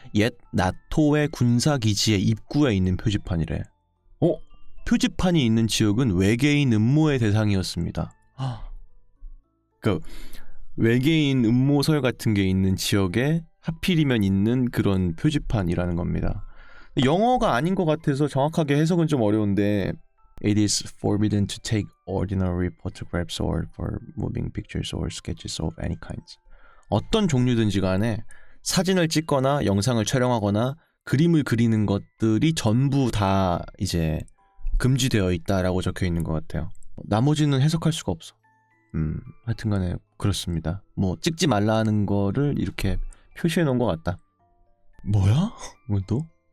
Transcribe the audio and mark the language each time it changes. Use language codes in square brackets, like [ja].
[ko] 옛 나토의 군사기지의 입구에 있는 표지판이래. 표지판이 있는 지역은 외계인 음모의 대상이었습니다. 그 외계인 음모설 같은 게 있는 지역에 하필이면 있는 그런 표지판이라는 겁니다. 영어가 아닌 것 같아서 정확하게 해석은 좀 어려운데 [en] It is forbidden to take ordinary photographs or for moving pictures or sketches of any kinds. [ko] 어떤 종류든지 간에 사진을 찍거나 영상을 촬영하거나 그림을 그리는 것들이 전부 다 이제 금지되어 있다라고 적혀 있는 것 같아요. 나머지는 해석할 수가 없어. 하여튼간에 그렇습니다. 뭐 찍지 말라는 거를 이렇게 표시해 놓은 것 같다. 뭐야? 뭐 또?